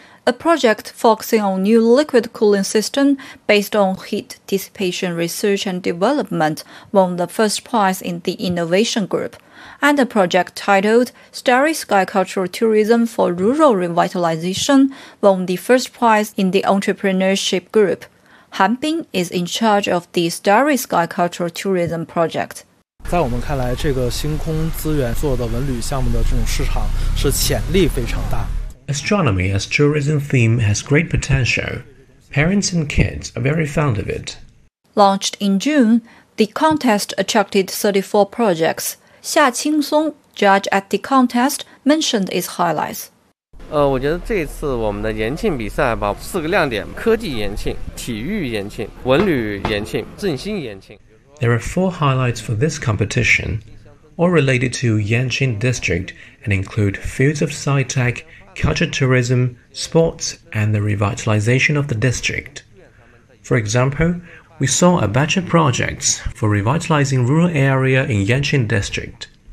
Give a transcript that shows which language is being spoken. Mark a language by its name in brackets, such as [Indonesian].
[English] A project focusing on new liquid cooling system based on heat dissipation research and development won the first prize in the innovation group. And a project titled Starry Sky Cultural Tourism for Rural Revitalization won the first prize in the entrepreneurship group. Han Bing is in charge of the Starry Sky Cultural Tourism Project. [Chinese] 在我们看来，这个星空资源做的文旅项目的这种市场是潜力非常大。 [English] Astronomy as tourism theme has great potential. Parents and kids are very fond of it. Launched in June, the contest attracted 34 projects. Xia Qingsong, judge at the contest, mentioned its highlights. [Chinese] 我觉得这次我们的延庆比赛吧，四个亮点：科技延庆、体育延庆、文旅延庆、振兴延庆。 [English] There are four highlights for this competition, all related to Yanqing District and include fields of sci-tech, culture tourism, sports, and the revitalization of the district. For example, we saw a batch of projects for revitalizing rural area in Yanqing District.